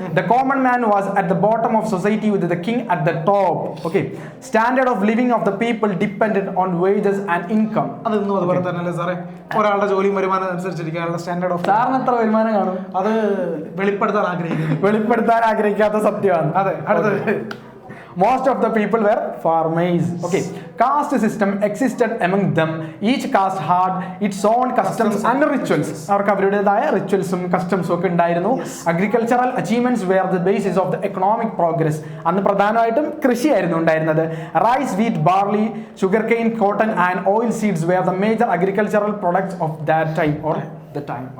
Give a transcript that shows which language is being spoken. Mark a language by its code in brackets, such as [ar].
[en] The common man was at the bottom of society with the king at the top. Okay, standard of living of the people depended on wages and income. [ml] അതൊന്നും അതുപോലെ തന്നെ സാറേ, ഒരാളുടെ ജോലിയും വരുമാനം അനുസരിച്ചിരിക്കാനുള്ള standard of. സാറിന് എത്ര വരുമാനം കാണും? അത് വെളിപ്പെടുത്താൻ ആഗ്രഹിക്കാത്ത സത്യമാണ്. അതെ, അടുത്തത്. [en] Most of the people were farmers. Okay, caste system existed among them. Each caste had its own customs and rituals. [ml] അവർക്ക് അവരുടേതായ റിച്വൽസും കസ്റ്റംസും ഒക്കെ ഉണ്ടായിരുന്നു. [en] Agricultural achievements were the basis of the economic progress. [ml] അന്ന് പ്രധാനമായിട്ടും കൃഷിയായിരുന്നു ഉണ്ടായിരുന്നത്. [en] Rice, wheat, barley, sugarcane, cotton and oilseeds were the major agricultural products of that time or the time.